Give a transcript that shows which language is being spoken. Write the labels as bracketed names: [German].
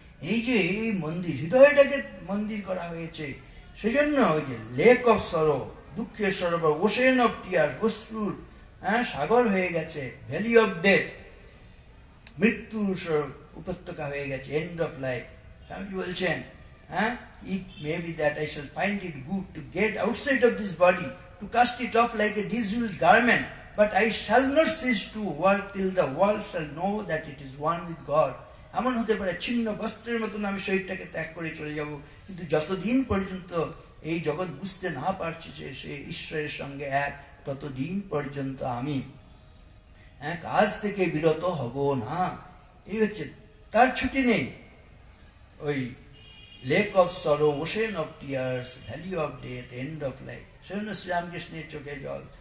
[Bangla] এই যে এই মন্দির, হৃদয়টাকে মন্দির করা হয়েছে, সেজন্য ওই যে লেক অফ সরো, দুঃখের সরোবর, ওশেন অফ টিয়ার্স, অশ্রুর সাগর হয়ে গেছে। ভ্যালি অফ ডেথ, মৃত্যুর উপত্যকা হয়ে গেছে। [English] end of life, [Bangla] স্বামীজি বলছেন [English] it may be that I shall find it good to get outside of this body, to cast it off like a disused garment, but I shall not cease to work till the world shall know that it is one with God. [Bangla] এমন হতে পারে ছিন্ন বস্ত্রের মতন আমি শরীরটাকে ত্যাগ করে চলে যাব, কিন্তু যতদিন পর্যন্ত এই জগৎ বুঝতে না পারছে যে সে ঈশ্বরের সঙ্গে এক, ততদিন পর্যন্ত আমি কাজ থেকে বিরত হব না। এই হচ্ছে তার ছুটি নেই। ওই lake of sorrow, ocean of tears, valley of death, end of life, সেজন্য শ্রীরামকৃষ্ণের চোখে জল।